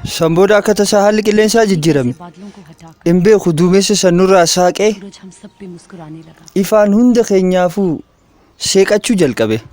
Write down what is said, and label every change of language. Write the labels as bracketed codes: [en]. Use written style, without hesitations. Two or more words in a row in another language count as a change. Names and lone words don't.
[om] san booda akka tasaa haalli qilleensaa jijjiirame [hi] बादलों को हटाकर [om] hin beeku duumessa san nurraa saaqee [hi] सूरज हम सब पे मुस्कुराने लगा [om] ifaan hunda keenyaafuu seeqachuu jalqabe